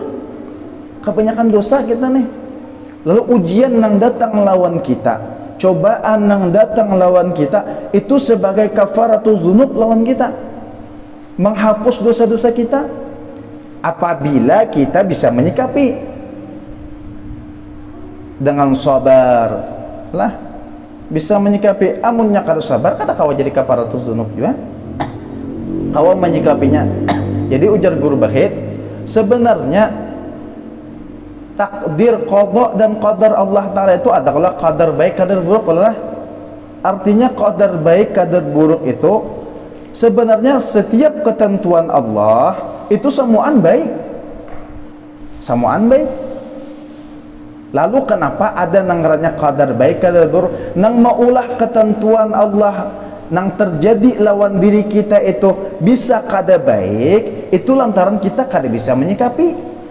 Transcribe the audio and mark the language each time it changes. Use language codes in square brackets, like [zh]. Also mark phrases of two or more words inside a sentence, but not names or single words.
[bjn] Kebanyakan dosa kita nih. Lalu ujian yang datang lawan kita, cobaan yang datang lawan kita, itu sebagai [ar] kafaratul dzunub [bjn] lawan kita, menghapus dosa-dosa kita apabila kita bisa menyikapi dengan sabar lah, bisa menyikapi. Amunnya kada sabar, kada kawa jadi [ar] kafaratul dzunub [bjn] juga, kawa menyikapinya. Jadi ujar guru Bahit, sebenarnya takdir, qada dan qadar Allah Ta'ala itu adalah qadar baik, qadar buruk. Artinya qadar baik, qadar buruk itu sebenarnya setiap ketentuan Allah itu semuaan baik, semuaan baik. Lalu kenapa ada nang ngarannya qadar baik, qadar buruk? Nang maulah ketentuan Allah nang terjadi lawan diri kita itu bisa kada baik, itu lantaran kita kada bisa menyikapi.